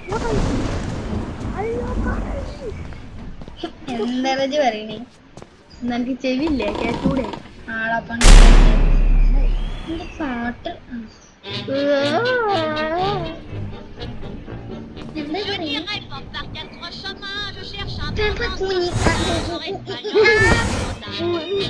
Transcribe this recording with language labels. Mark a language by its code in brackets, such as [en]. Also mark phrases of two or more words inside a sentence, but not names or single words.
[ml] എന്താ പറയണേ? എനിക്ക് ചെവിയില്ലേ? കേട്ടൂടെ? ആളാപ്പാണ് പാട്ട്. എന്താ [fr] Je [ml] പറയുക? [fr] n'irai pas par quatre chemins, je cherche un T'as peu pas dans compris. j'aurais fallu